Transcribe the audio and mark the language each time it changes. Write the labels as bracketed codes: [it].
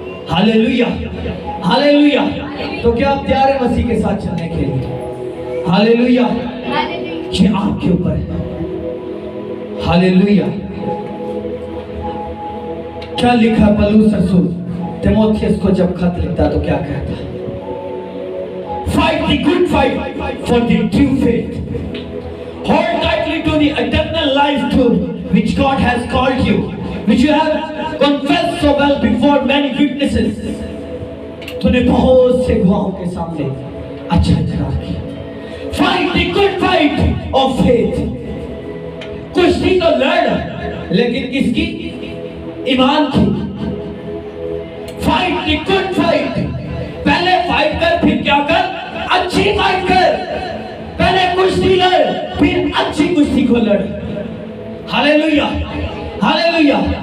[hi] Hallelujah, hallelujah. तो क्या आप तैयार हैं मसीह के साथ चलने के लिए? हालेलुया। ये आपके ऊपर है। हालेलुया। क्या लिखा पौलुस रसूल तीमुथियुस को जब खत लिखता तो क्या कहता? [en] Fight the good fight for the true faith. Hold tightly to the eternal life to which God has called you, which you have confessed so well before many witnesses. [hi] तूने बहुत से गवाहों के सामने अच्छा इकरार किया। [en] Fight the good fight of faith. [hi] कुश्ती तो लड़, लेकिन किसकी? ईमान की। [en] Fight the good fight. [hi] पहले फाइट कर, फिर क्या कर? अच्छी फाइट कर। पहले कुश्ती लड़, फिर अच्छी कुश्ती को लड़। Hallelujah, hallelujah.